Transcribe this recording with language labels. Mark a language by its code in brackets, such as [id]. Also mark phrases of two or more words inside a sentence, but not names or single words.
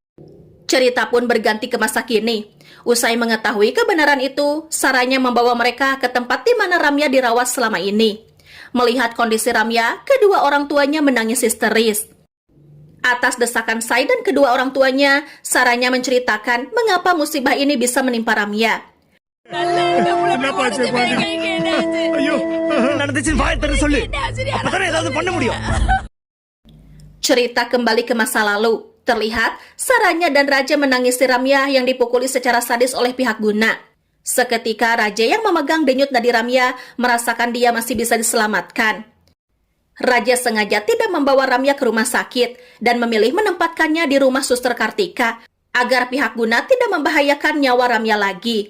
[id] Cerita pun berganti ke masa kini. Usai mengetahui kebenaran itu, Saranya membawa mereka ke tempat di mana Ramya dirawat selama ini. Melihat kondisi Ramya, kedua orang tuanya menangis histeris. Atas desakan Sai dan kedua orang tuanya, Saranya menceritakan mengapa musibah ini bisa menimpa Ramya. Kenapa aja gua gini? Ayo, [ta] நடந்துச்சுன்னு வாய் திறந்து சொல்லு. அப்பதானே ஏதாவது பண்ண முடியும். [id] Cerita kembali ke masa lalu. Terlihat, Saranya dan Raja menangisi Ramya yang dipukuli secara sadis oleh pihak Guna. Seketika Raja yang memegang denyut nadi Ramya merasakan dia masih bisa diselamatkan. Raja sengaja tidak membawa Ramya ke rumah sakit dan memilih menempatkannya di rumah Suster Kartika agar pihak Guna tidak membahayakan nyawa Ramya lagi.